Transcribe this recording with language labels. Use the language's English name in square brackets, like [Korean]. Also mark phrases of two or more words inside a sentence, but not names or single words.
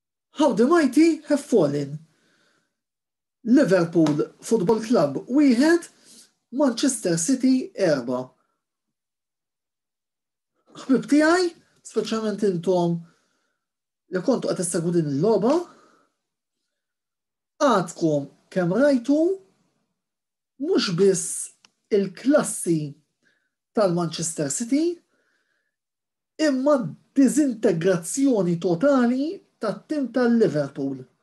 [English] How the mighty have fallen. [Maltese] Liverpool Football Club wieħed, Manchester City 4. Ħbib tiegħi, speċjalment intom li kontu qed tissegwu din il-logħba, għadkom kemm rajtu mhux biss il-klassi tal-Manchester City, imma diżintegrazzjoni totali tat-tim tal-Liverpool.